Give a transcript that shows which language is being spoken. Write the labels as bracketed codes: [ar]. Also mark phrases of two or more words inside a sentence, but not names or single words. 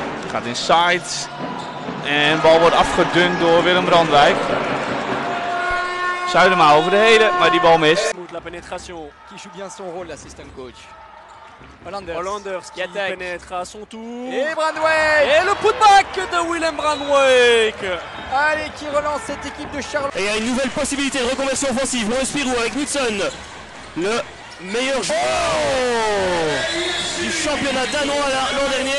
[nl] Gaat inside. En de bal wordt afgedunkt door Willem Brandwijk. Zuidema over de hele, maar die bal mist. [fr] La pénétration. Qui joue bien son rôle, l'assistant coach. Hollanders qui pénètre à son tour. Et Brandwijk. Et le putback de Willem Brandwijk. Allez, qui relance cette équipe de Charleroi. Et il y a une nouvelle possibilité de reconversion offensive. Maurice Spirou avec Knudsen, le meilleur joueur du championnat danois l'an dernier.